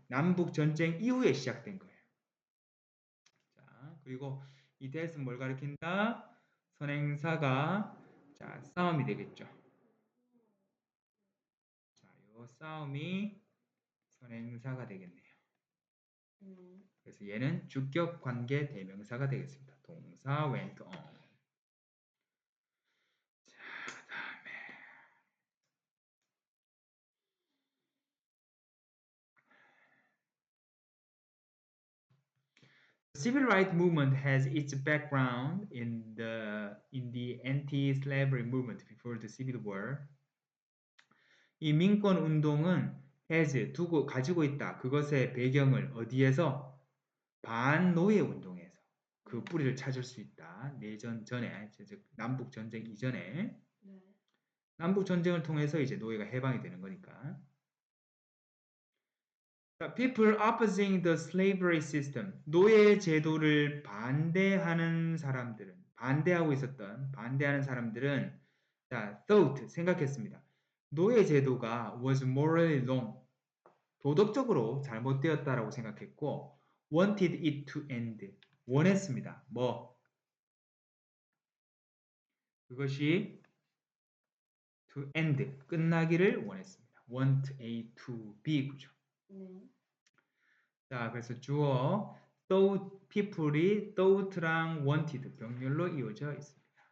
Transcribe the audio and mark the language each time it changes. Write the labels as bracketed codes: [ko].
[ko] 남북 전쟁 이후에 시작된 거예요. 자, 그리고 이 대에서 뭘 가리킨다? 선행사가 자, 싸움이 되겠죠. 자, 요 싸움이 선행사가 되겠네요. 그래서 얘는 주격 관계 대명사가 되겠습니다. 동사 [en] went on. [ko] 자, 다음에 [en] Civil rights movement has its background in the anti-slavery movement before the Civil War. [ko] 이 민권 운동은 [en] has [ko] 두고 가지고 있다. 그것의 배경을 어디에서? 반노예 운동에서 그 뿌리를 찾을 수 있다. 내전 전에, 즉 남북 전쟁 이전에 네. 남북 전쟁을 통해서 이제 노예가 해방이 되는 거니까. [en] People opposing the slavery system. [ko] 노예 제도를 반대하는 사람들은, 반대하는 사람들은, 자, [en] thought, [ko] 생각했습니다. 노예 제도가 [en] was morally wrong. [ko] 도덕적으로 잘못되었다라고 생각했고, [en] wanted it to end. [ko] 원했습니다. 뭐? 그것이 [en] to end, [ko] 끝나기를 원했습니다. [en] want A to B [ko] 구조. 자, 그래서 주어 [en] thought, people이 thought랑 wanted [ko] 병렬로 이어져 있습니다.